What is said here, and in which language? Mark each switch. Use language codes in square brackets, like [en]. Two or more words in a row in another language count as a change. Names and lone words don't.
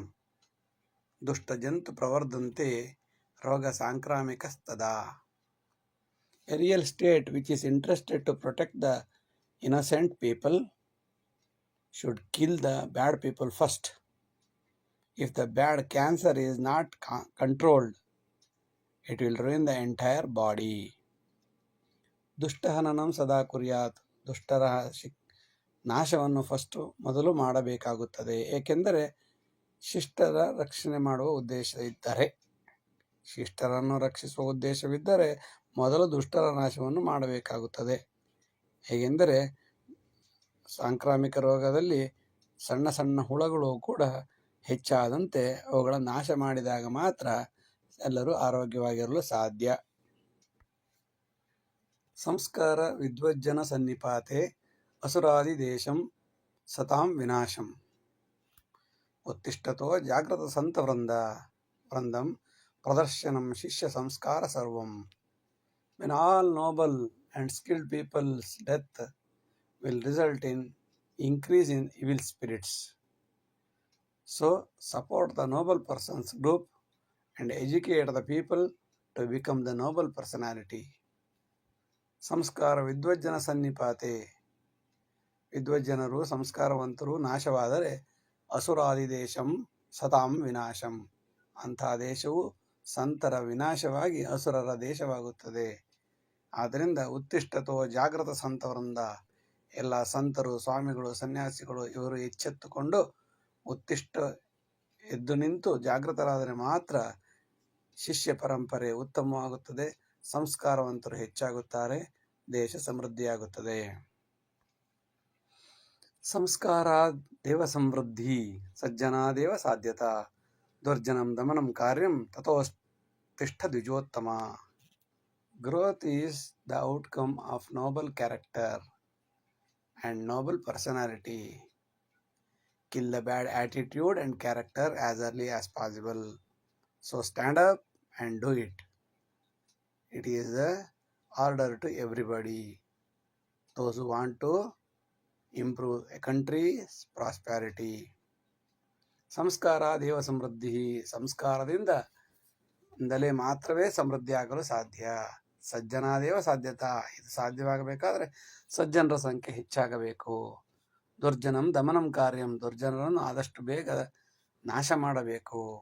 [sa] ದುಷ್ಟಜಂತು ಪ್ರವರ್ಧಂತೆ ರೋಗ ಸಾಂಕ್ರಾಮಿಕಸ್ತದಾ. [en] A real state which is interested to protect the innocent people should kill the bad people first. If the bad cancer is not controlled, it will ruin the entire body. [sa] ದುಷ್ಟಹನನಂ ಸದಾ ಕುರ್ಯಾತ್, [kn] ದುಷ್ಟರ ನಾಶವನ್ನು ಮೊದಲು ಮಾಡಬೇಕಾಗುತ್ತದೆ. ಏಕೆಂದರೆ ಶಿಷ್ಟರ ರಕ್ಷಣೆ ಮಾಡುವ ಉದ್ದೇಶ ಇದ್ದರೆ, ಶಿಷ್ಟರನ್ನು ರಕ್ಷಿಸುವ ಉದ್ದೇಶವಿದ್ದರೆ ಮೊದಲು ದುಷ್ಟರ ನಾಶವನ್ನು ಮಾಡಬೇಕಾಗುತ್ತದೆ. ಹೇಗೆಂದರೆ ಸಾಂಕ್ರಾಮಿಕ ರೋಗದಲ್ಲಿ ಸಣ್ಣ ಸಣ್ಣ ಹುಳಗಳು ಕೂಡ ಹೆಚ್ಚಾದಂತೆ ಅವುಗಳ ನಾಶ ಮಾಡಿದಾಗ ಮಾತ್ರ ಎಲ್ಲರೂ ಆರೋಗ್ಯವಾಗಿರಲು ಸಾಧ್ಯ. [sa] ಸಂಸ್ಕಾರ ವಿದ್ವಜ್ಜನ ಸನ್ನಿಪಾತೆ ಅಸುರಾದಿ ದೇಶಂ ಸತಾಂ ವಿನಾಶಂ. ಉತ್ತಿಷ್ಠತೋ ಜಾಗೃತ ಸಂತ ವೃಂದಂ ಪ್ರದರ್ಶನಂ ಶಿಷ್ಯ ಸಂಸ್ಕಾರ ಸರ್ವಂ. [en] When all noble and skilled people's death will result in increase in evil spirits. So support the noble persons group and educate the people to become the noble personality. [sa] ಸಂಸ್ಕಾರ ವಿದ್ವಜ್ಜನ ಸನ್ನಿಪಾತೆ, [kn] ವಿದ್ವಜ್ಜನರು ಸಂಸ್ಕಾರವಂತರು ನಾಶವಾದರೆ [sa] ಅಸುರಾದಿ ದೇಶಂ ಸತಾಂ ವಿನಾಶಂ, [kn] ಅಂಥ ದೇಶವು ಸಂತರ ವಿನಾಶವಾಗಿ ಅಸುರರ ದೇಶವಾಗುತ್ತದೆ. ಆದ್ದರಿಂದ [sa] ಉತ್ತಿಷ್ಠತೋ ಜಾಗೃತ ಸಂತವೃಂದ, [kn] ಎಲ್ಲ ಸಂತರು, ಸ್ವಾಮಿಗಳು, ಸನ್ಯಾಸಿಗಳು ಇವರು ಎಚ್ಚೆತ್ತುಕೊಂಡು ಎದ್ದು ನಿಂತು ಜಾಗೃತರಾದರೆ ಮಾತ್ರ ಶಿಷ್ಯ ಪರಂಪರೆ ಉತ್ತಮವಾಗುತ್ತದೆ, ಸಂಸ್ಕಾರವಂತರು ಹೆಚ್ಚಾಗುತ್ತಾರೆ, ದೇಶ ಸಮೃದ್ಧಿಯಾಗುತ್ತದೆ. [sa] ಸಂಸ್ಕಾರ ದೇವ ಸಮೃದ್ಧಿ ಸಜ್ಜನಾದೇವ ಸಾಧ್ಯತಾ. ದುರ್ಜನಂ ದಮನಂ ಕಾರ್ಯಂ ತಥೋತ್ತಿಷ್ಠ ದ್ವಿಜೋತ್ತಮ. [en] Growth is the outcome of noble character and noble personality. Kill the bad attitude and character as early as possible. So stand up and do it. It is the order to everybody. Those who want to improve a country's prosperity. [sa] ಸಂಸ್ಕಾರ ದೇವ ಸಮೃದ್ಧಿ, [kn] ಸಂಸ್ಕಾರದಿಂದಲೇ ಮಾತ್ರವೇ ಸಮೃದ್ಧಿಯಾಗಲು ಸಾಧ್ಯ. [sa] ಸಜ್ಜನಾದೇವ ಸಾಧ್ಯತಾ, [kn] ಇದು ಸಾಧ್ಯವಾಗಬೇಕಾದರೆ ಸಜ್ಜನರ ಸಂಖ್ಯೆ ಹೆಚ್ಚಾಗಬೇಕು. [sa] ದುರ್ಜನಂ ದಮನಂ ಕಾರ್ಯಂ, [kn] ದುರ್ಜನರನ್ನು ಆದಷ್ಟು ಬೇಗ ನಾಶ ಮಾಡಬೇಕು.